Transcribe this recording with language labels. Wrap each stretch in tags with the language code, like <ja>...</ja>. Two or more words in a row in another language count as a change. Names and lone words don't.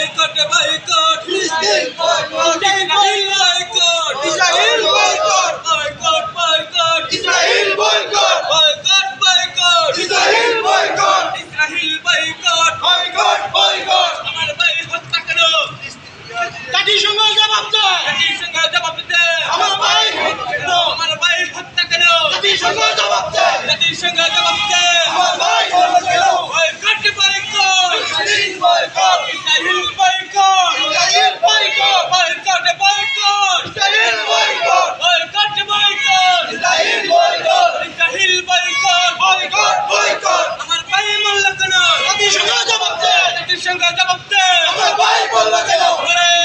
<en>boycott, Filistin boycott, Israel boycott, Israel boycott, boycott, boycott, Israel boycott, boycott, boycott, Israel boycott, Israel boycott, boycott, boycott.</en> <bn>আমার ভাই হত্যা কেন? জাতিসংঘ জবাব দেয়, জাতিসংঘ জবাব দেয়। আমার ভাই আমার ভাই হত্যা কেন? জাতিসংঘ জবাব দেয়, জাতিসংঘ জবাব দেয়। আমার ভাই কেন?</bn> <en>boycott, boycott, Israel boycott, Israel boycott, Israel boycott, boycott, boycott, Israel boycott, boycott, boycott, Israel boycott, Israel boycott, boycott, boycott.</en> <bn>আমার ভাই মরল কেন? জাতিসংঘ জবাব দেয়, জাতিসংঘ জবাব দেয়। আমার ভাই মরল কেন?</bn>